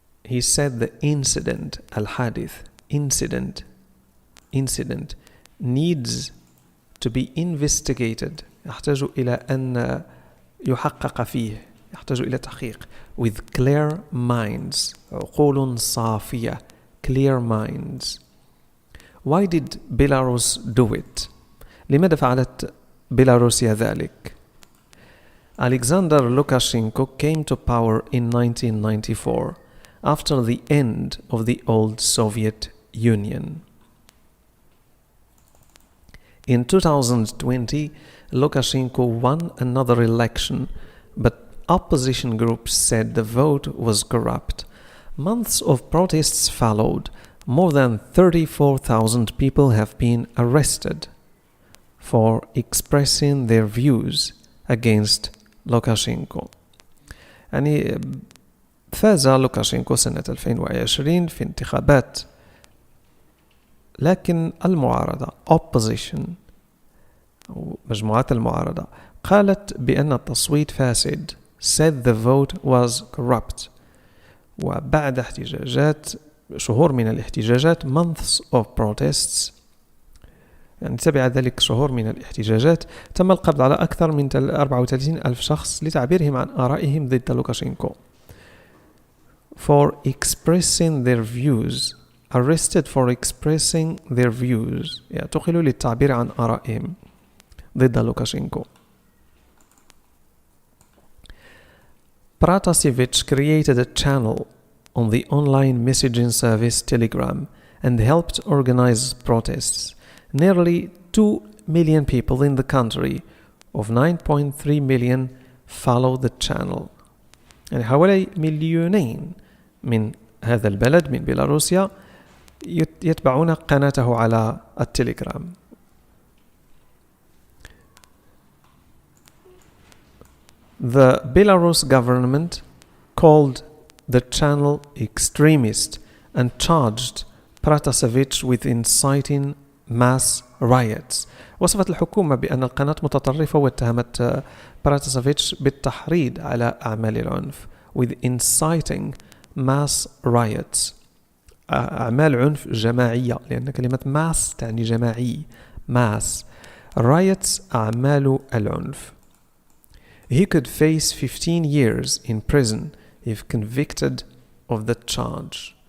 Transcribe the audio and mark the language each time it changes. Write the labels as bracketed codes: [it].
[en] He said the incident, الحادث, incident needs to be investigated. [ar] يحتاج إلى أن يحقق فيه، يحتاج إلى تحقيق [en] with clear minds. [ar] عقول صافية. [en] clear minds. Why did Belarus do it? [ar] لماذا فعلت بيلاروسيا ذلك؟ [en] Alexander Lukashenko came to power in 1994 after the end of the old Soviet Union. In 2020, Lukashenko won another election, but opposition groups said the vote was corrupt. Months of protests followed, more than 34,000 people have been arrested for expressing their views against Lukashenko. [ar] يعني فاز لوكاشينكو سنة 2020 في انتخابات، لكن المعارضة opposition أو مجموعات المعارضة قالت بأن التصويت فاسد، [en] said the vote was corrupt. [ar] وبعد احتجاجات شهور من الاحتجاجات [en] months of protests، [ar] يعني تبع ذلك شهور من الاحتجاجات، تم القبض على أكثر من 34 ألف شخص لتعبيرهم عن آرائهم ضد لوكاشينكو. [en] For expressing their views, arrested for expressing their views، [ar] يعني اعتقلوا للتعبير عن آرائهم ضد لوكاشينكو. [en] Pratasevich created a channel on the online messaging service Telegram and helped organize protests. Nearly 2 million people in the country of 9.3 million follow the channel. [ar] يعني حوالي 2,000,000 من هذا البلد من بيلاروسيا يتبعون قناته على التليجرام. [en] The Belarus government called the channel extremist and charged Pratasevich with inciting mass riots. [ar] وصفت الحكومة بأن القناة متطرفة واتهمت براتاسيفيتش بالتحريض على أعمال العنف [en] with inciting mass riots، [ar] أعمال عنف جماعية، لأن كلمة mass تعني جماعي. [en] mass riots [ar] أعمال العنف. [en] He could face 15 years in prison if convicted of the charge.